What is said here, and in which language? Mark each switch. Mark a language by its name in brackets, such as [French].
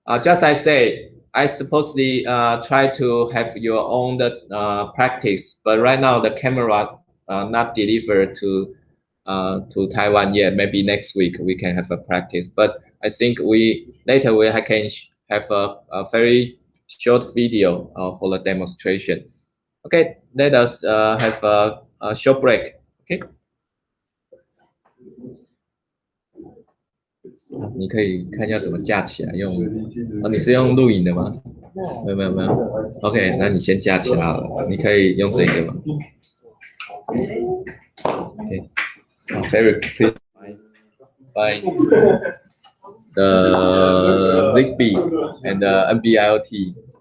[English] Just I say, I supposedly try to have your own practice, but right now the camera not delivered to Taiwan yet. Maybe next week we can have a practice. But I think later I can have a very short video for the demonstration. Okay, let us have a short break. Okay. [Chinese] 你可以看要怎么架起来用。你是用录影的吗？没有。 OK， 那你先架起来好了。你可以用这个吗 ？ [English] OK， very please find the Zigbee and the NB-IoT.